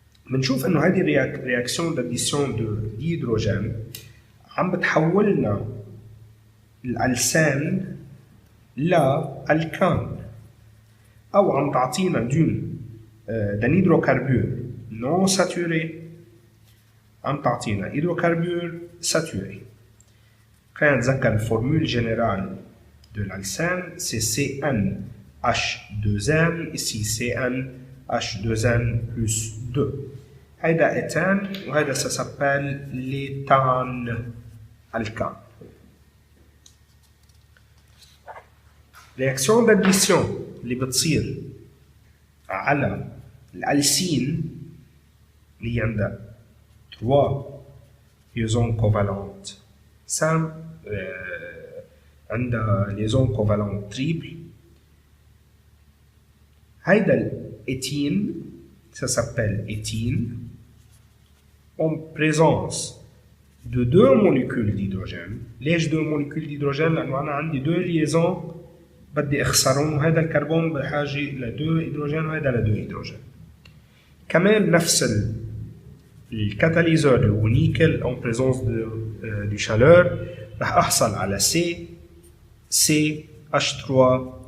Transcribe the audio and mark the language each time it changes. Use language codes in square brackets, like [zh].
[ar] بنشوف انه هيدي رياكسيون [fr] d'addition de dihydrogène [ar] عم بتحولنا الألسان لألكان، أو عم تعطينا [fr] d'un hydrocarbure non saturé [ar] عم تعطينا [fr] hydrocarbure saturé. [ar] خلينا نتذكر [fr] الفورمule générale de l'alcène, c'est CnH2n, ici CnH2n plus 2. هيدا éthène وهيدا ça s'appelle l'éthane alcane. réaction d'addition [ar] اللي بتصير على الألسين اللي عندها [fr] 3 liaisons covalentes simple عندها liaison covalente triple. [ar] هيدا الإثين [fr] ça s'appelle éthine en présence de 2 molécules d'hydrogène. [ar] ليش [fr] 2 molécules d'hydrogène؟ [ar] لأنه أنا عندي 2 liaisons بدي أخسرهم، وهذا الكربون بحاجة ل 2 هيدروجين وهذا ل 2 هيدروجين. كمان نفس الكاتاليزور اللي هو نيكل [fr] en présence de chaleur [ar] رح أحصل على C H3